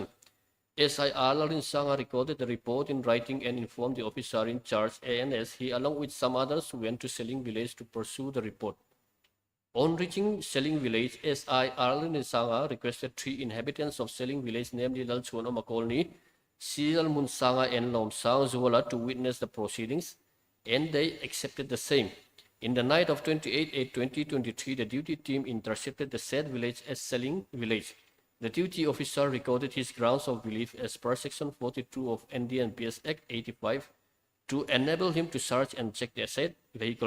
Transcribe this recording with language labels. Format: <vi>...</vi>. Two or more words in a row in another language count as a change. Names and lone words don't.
<en>SI Larin Sanga recorded the report in writing and informed the officer in charge ANS. He, along with some others, went to Seling village to pursue the report. On reaching Seling village, SI Larin Sanga requested three inhabitants of Seling village, namely Lalchuano Makolni, Sial Munsanga and Lomsang Zuala, to witness the proceedings, and they accepted the same. In the night of 28/8/2023, the duty team intercepted the said village as Seling village. The duty officer recorded his grounds of belief as per section 42 of NDNPS Act 85 to enable him to search and check the said vehicle.</en>